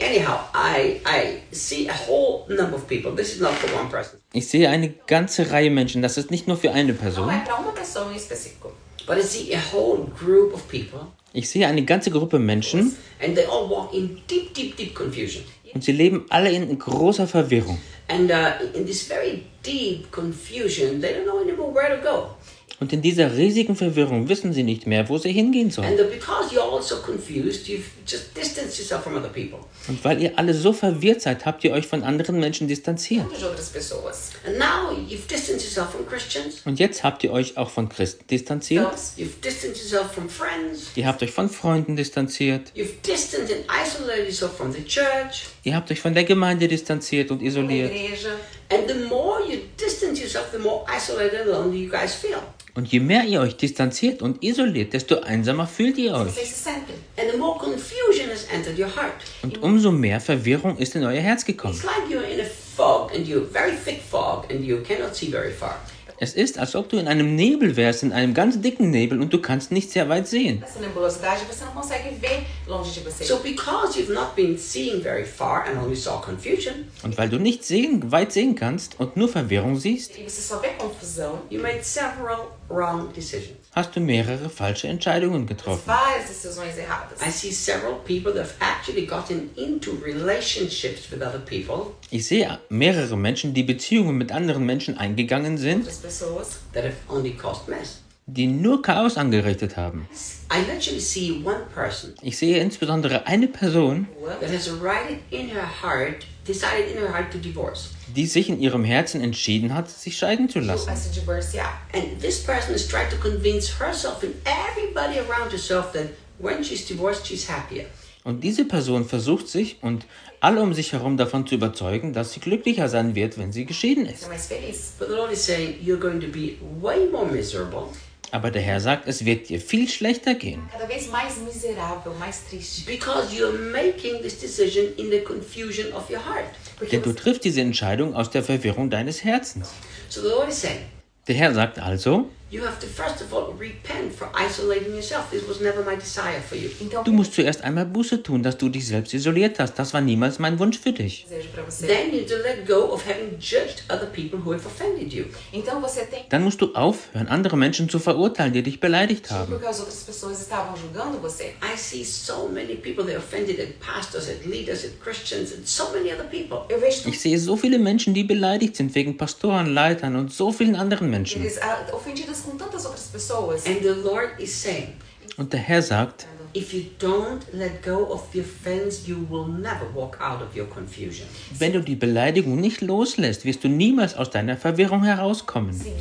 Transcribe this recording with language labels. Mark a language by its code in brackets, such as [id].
[en] Anyhow, I see a whole number of people. This is not for one person. [de] Ich sehe eine ganze Reihe Menschen. Das ist nicht nur für eine Person. Aber eine Person ist spezifisch. [en] But I see a whole group of people. [de] Ich sehe eine ganze Gruppe Menschen. [en] And they all walk in deep, deep, deep confusion. [de] Und sie leben alle in großer Verwirrung. [en] And in this very deep confusion, they don't know anymore where to go. [de] Und in dieser riesigen Verwirrung wissen sie nicht mehr, wo sie hingehen sollen. [en] And because you're all so confused, you've just distanced yourself from other people. [de] Und weil ihr alle so verwirrt seid, habt ihr euch von anderen Menschen distanziert. [en] And now you've distanced yourself from Christians. [de] Und jetzt habt ihr euch auch von Christen distanziert. [en] No, you've distanced yourself from friends. [de] Ihr habt euch von Freunden distanziert. [en] You've distanced and isolated yourself from the church. [de] Ihr habt euch von der Gemeinde distanziert und isoliert. [en] And the more you distance yourself, the more isolated and lonely you guys feel. [de] Und je mehr ihr euch distanziert und isoliert, desto einsamer fühlt ihr euch. [en] And the more confusion has entered your heart. [de] Und umso mehr Verwirrung ist in euer Herz gekommen. [en] It's like you're in a fog and you're very thick fog and you cannot see very far. [de] Es ist, als ob du in einem Nebel wärst, in einem ganz dicken Nebel und du kannst nicht sehr weit sehen. [en] So because you've not been seeing very far and only saw confusion. [de] Und weil du nicht sehen, weit sehen kannst und nur Verwirrung siehst, [en] you made several wrong decisions. [de] Hast du mehrere falsche Entscheidungen getroffen. [en] I see several people that have actually gotten into relationships with other people. [de] Ich sehe mehrere Menschen, die Beziehungen mit anderen Menschen eingegangen sind, [en] that have only caused mess. [de] Die nur Chaos angerichtet haben. [en] I literally see one person. [de] Ich sehe insbesondere eine Person, [en] that has written in her heart, decided in her heart to divorce. [de] Die sich in ihrem Herzen entschieden hat, sich scheiden zu lassen. [en] And this person is trying to convince herself and everybody around herself that when she's divorced, she's happier. [de] Und diese Person versucht sich und alle um sich herum davon zu überzeugen, dass sie glücklicher sein wird, wenn sie geschieden ist. [en] But the Lord is saying, you're going to be way more miserable. [de] Aber der Herr sagt, es wird dir viel schlechter gehen. [pt] Cada vez mais miserável, mais triste. [en] Because you're making this decision in the confusion of your heart. [de] Denn du triffst diese Entscheidung aus der Verwirrung deines Herzens. [en] So the Lord is saying, [de] der Herr sagt also, [en] you have to first of all repent for isolating yourself. This was never my desire for you. [de] Du musst zuerst einmal Buße tun, dass du dich selbst isoliert hast. Das war niemals mein Wunsch für dich. [en] Then you need to let go of having judged other people who have offended you. [de] Dann musst du aufhören, andere Menschen zu verurteilen, die dich beleidigt haben. [en] I see so many people that offended at pastors, at leaders, at Christians, and so many other people. [de] Ich sehe so viele Menschen, die beleidigt sind wegen Pastoren, Leitern und so vielen anderen Menschen. [en] And the Lord is saying, [de] und der Herr sagt, [en] if you don't let go of your offense, you will never walk out of your confusion. [de] Wenn du die Beleidigung nicht loslässt, wirst du niemals aus deiner Verwirrung herauskommen.